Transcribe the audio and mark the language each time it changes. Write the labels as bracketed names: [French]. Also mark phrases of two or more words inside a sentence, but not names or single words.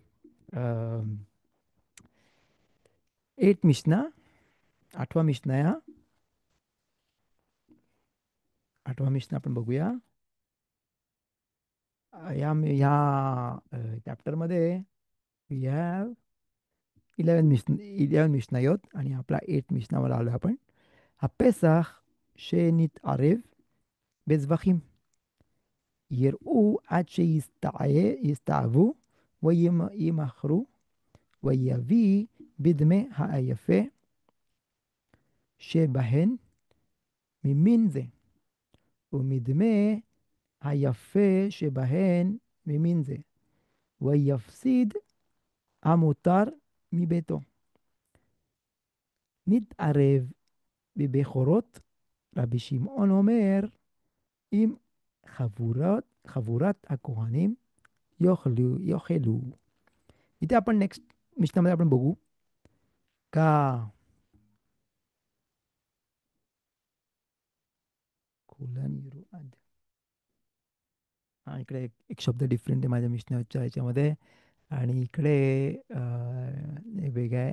[Marathi] 8th मिशना 8वा मिशना आहे हा. 8वा मिशना आपण बघूया. या चॅप्टरमध्ये [English] we have [Marathi] 11 मिशना आहेत आणि आपला 8 मिशनावर आलो आपण. [Hebrew] הפסח שנתערב בזבחים, יראו עד שיסתעבו וימכרו, ויביא בדמי היפה שבהן ממין זה, ומדמי היפה שבהן ממין זה, ויפסיד המותר מביתו. נתערב בבכורות, רבי שמעון אומר, אם חבורת הכהנים יאכלו. [Marathi] इथे आपण नेक्स्ट मिशनामध्ये आपण बघू का कोलन युरो हा इकडे एक शब्द डिफरंट आहे माझ्या मिशनाच्या ह्याच्यामध्ये आणि इकडे वेगळं आहे.